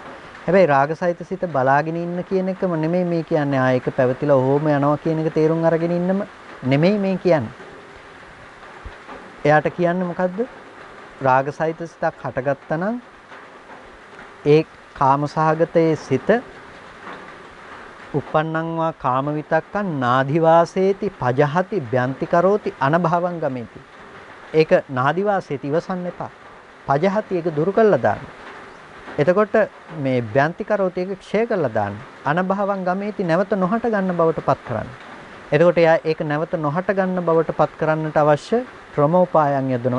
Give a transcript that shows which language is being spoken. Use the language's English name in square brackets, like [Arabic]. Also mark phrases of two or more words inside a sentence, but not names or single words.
[Sinhala] හැබැයි රාගසහිත සිත බලාගෙන ඉන්න කියන එකම නෙමෙයි මේ කියන්නේ. ඒක පැවතිලා ඕම යනවා කියන එක තේරුම් අරගෙන ඉන්නම නෙමෙයි මේ කියන්නේ. එයාට කියන්නේ මොකද්ද? රාගසහිත සිතක් හටගත්තා නම් ඒ කාමසහගතයේ සිත [Pali] uppannං වා කාම විතක්කං නාදිවාසේති පජහති බ්‍යන්ති කරෝති අනභවං ගමේති. [Sinhala] ඒක නාදිවාසේති ඉවසන්න එපා. පජහති ඒක දුරු කළා දාන්න. එතකොට මේ [Pali] බ්‍යන්ති කරෝති [Sinhala] ඒක ක්ෂය කළා දාන්න. [Pali] අනභවං ගමේති [Sinhala] නැවත නොහට ගන්න බවට පත් කරන්න. එතකොට එයා ඒක නැවත නොහට ගන්න බවට පත් කරන්නට අවශ්‍ය ක්‍රමෝපායන් යොදනවා.